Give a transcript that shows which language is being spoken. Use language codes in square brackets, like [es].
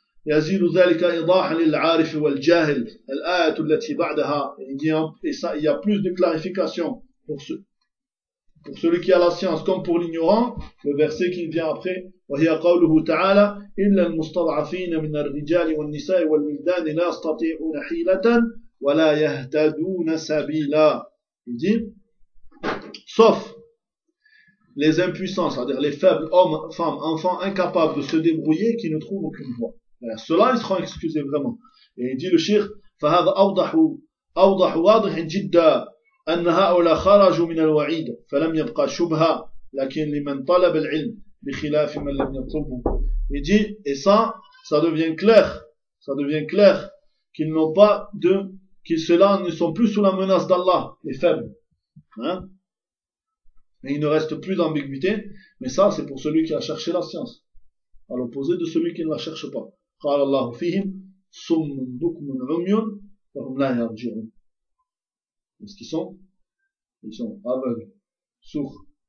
[ar] يزيد ذلك إيضاحا للعارف والجاهل الآية التي بعدها [fr] il y a plus de clarification pour celui qui a la science comme pour l'ignorant le verset qui vient après [ar] وهي قوله تعالى إلا المستضعفين من الرجال والنساء والولدان لا يستطيعون حيلة ولا يهتدون سبيلا [fr] il dit sauf les impuissants c'est-à-dire les faibles hommes, femmes, enfants incapables de se débrouiller qui ne trouvent aucune voie. Cela, ils seront excusés vraiment. Et il dit le shir, [ar] فَهَذَا أَوْضَحُ أَوْضَحُ وَاضِحٍ جِدَّا أَنَّهَا أَوْلَا خَرَجُوا مِنَ الْوَعِيدَ فَلَمْ يَبْقَى شُبْهَا لَكِنْ لِمَنْ طَلَبَ الْعِلْمِ بِخِلَافِ مَنْ لَمْ يَطْلُبُ. [fr] Il dit, et ça devient clair qu'ils n'ont pas de, qu'ils ceux-là ne sont plus sous la menace d'Allah, les faibles. Et il ne reste plus d'ambiguïté, mais ça, c'est pour celui qui a cherché la science. À l'opposé de celui qui ne la cherche pas. [ar] قال الله فيهم صم بكم عمي فهم لا يرجعون. [fr] Est-ce qu'ils sont? Ils sont aveugles, sourds.